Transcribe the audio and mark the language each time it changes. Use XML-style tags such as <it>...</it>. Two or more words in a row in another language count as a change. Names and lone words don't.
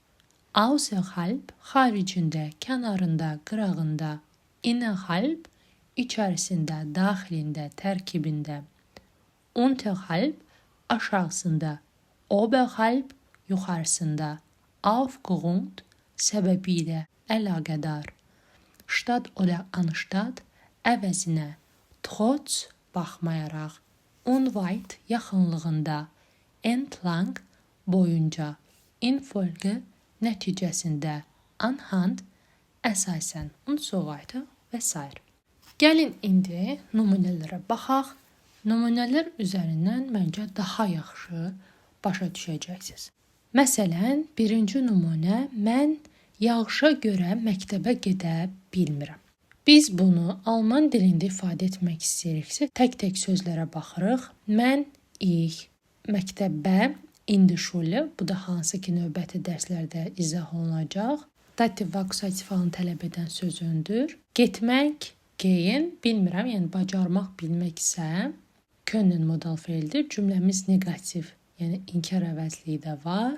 <az>Außerhalb xaricində, kənarında, qırağında. Innerhalb içərisində, daxilində, tərkibində. Unterhalb aşağısında. Oberhalb yuxarısında, aufgrund səbəbilə, əlaqədar,</az> <de>statt oder anstatt</de> <az>əvəzinə, trotz baxmayaraq, unweit yaxınlığında, entlang boyunca, infolge nəticəsində, anhand əsasən,</az> <de>und so weiter</de> <az>və s. Gəlin indi nümunələrə baxaq. Nümunələr üzərindən məncə daha yaxşı başa düşəcəksiniz. Məsələn, birinci nümunə, mən yağışa görə məktəbə gedə bilmirəm. Biz bunu alman dilində ifadə etmək istəyiriksə, tək-tək sözlərə baxırıq. Mən,</az> <de>ich, məktəbə, in die Schule,</de> <az>bu da hansı ki, növbəti dərslərdə izah olunacaq. Dativ və akusativ halını tələb edən söz öndür. Getmək, gehen, bilmirəm, yəni bacarmaq, bilmək isə können modal feildir. Cümləmiz negativ, yəni inkar əvəzliyi də var.</az>